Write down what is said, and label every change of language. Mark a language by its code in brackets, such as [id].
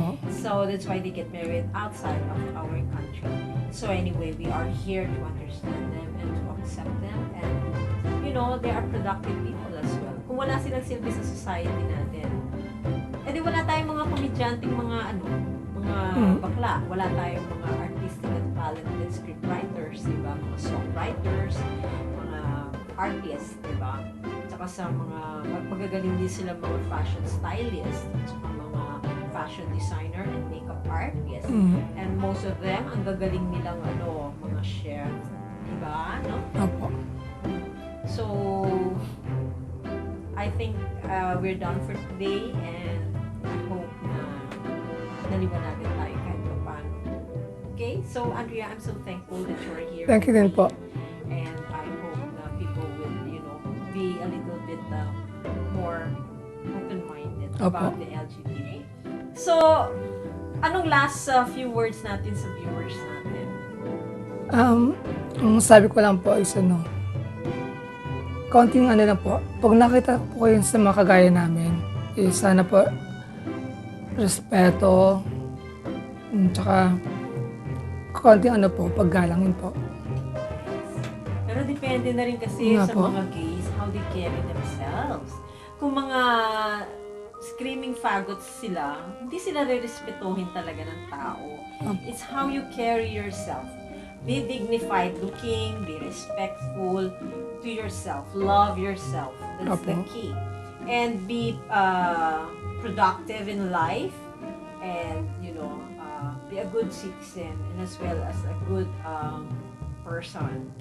[en] So that's why they get married outside of our country. So anyway, we are here to understand them and to accept them, and you know, they are productive people as well. [tl] Kung wala silang silbi sa society natin, edi wala tayong mga komedyanteng mga bakla. Wala tayong mga [en] artistic and talented scriptwriters, [tl] diba? Mga songwriters, mga artists, diba? Tsaka sa mga magagaling din sila mga fashion stylist, tsaka mga fashion designer and makeup artist. [en] And most of them, [tl] ang gagaling nilang mga chef, diba? No? Opo. [en] So, I think we're done for today, and I hope [tl] na naliwanagan tayo kahit paano. [en] Okay? So, Andrea, I'm so thankful that you're here. [tl] Thank you din po. [en] And I hope na people will, be a little bit more open-minded about the LGBT. [tl] So, anong last few words natin sa viewers natin? Ang sabi ko lang po is konting lang po, pag nakita po kayo sa mga kagaya namin, sana po respeto, tsaka konting paggalangin po. Pero depende na rin kasi sa po. [en] mga gays, how they carry themselves. [tl] Kung mga [en] screaming faggots [tl] sila, hindi sila re-respetuhin talaga ng tao. [en] It's how you carry yourself. Be dignified looking, be respectful to yourself, love yourself. That's the key. And be productive in life, and be a good citizen, and as well as a good person.